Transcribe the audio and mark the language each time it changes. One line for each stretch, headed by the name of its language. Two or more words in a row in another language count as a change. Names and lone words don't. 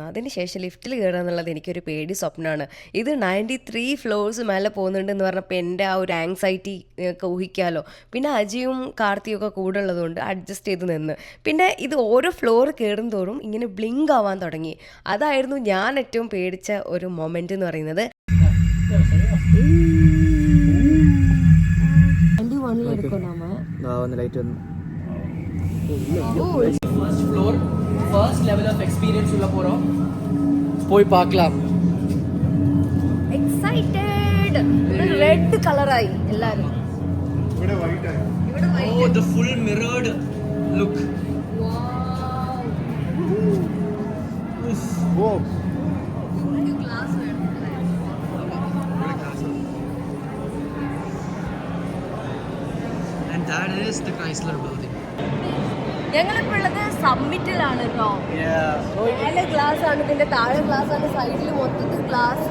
Malayalam: അതിനുശേഷം ലിഫ്റ്റിൽ കയറുക എന്നുള്ളത് എനിക്കൊരു പേടി സ്വപ്നമാണ്. ഇത് 93 ഫ്ലോർസ് മേലെ പോകുന്നുണ്ടെന്ന് പറഞ്ഞപ്പോൾ എൻ്റെ ആ ഒരു ആങ്സൈറ്റി ഒക്കെ ഊഹിക്കാമല്ലോ. പിന്നെ അജിയും കാർത്തിയും ഒക്കെ കൂടെ ഉള്ളതുകൊണ്ട് അഡ്ജസ്റ്റ് ചെയ്ത് നിന്ന്. പിന്നെ ഇത് ഓരോ ഫ്ലോർ കയറും തോറും ഇങ്ങനെ ബ്ലിങ്ക് ആവാൻ തുടങ്ങി. അതായിരുന്നു ഞാൻ ഏറ്റവും പേടിച്ച ഒരു മൊമെൻ്റ് എന്ന് പറയുന്നത്.
English: first floor first level of experience
Tamil: உள்ள போறோம். போய் பார்க்கலாம்.
Malayalam: എക്സൈറ്റഡ്. റെഡ് കളറായി എല്ലാരും. ഇവിടെ വൈറ്റ് ആയി. ഇവിടെ
English: Oh, the full mirrored look.
Malayalam: ഓ ഗ്ലാസ് വേണം.
English: And that is the Chrysler building.
Malayalam: ഞങ്ങളിപ്പോൾ ഉള്ളത് സമ്മിറ്റിലാണ് കേട്ടോ. മേലെ ഗ്ലാസ് ആണ്, ഇതിന്റെ താഴെ ഗ്ലാസ് ആണ്, സൈഡിൽ മൊത്തത്തിൽ ഗ്ലാസ്.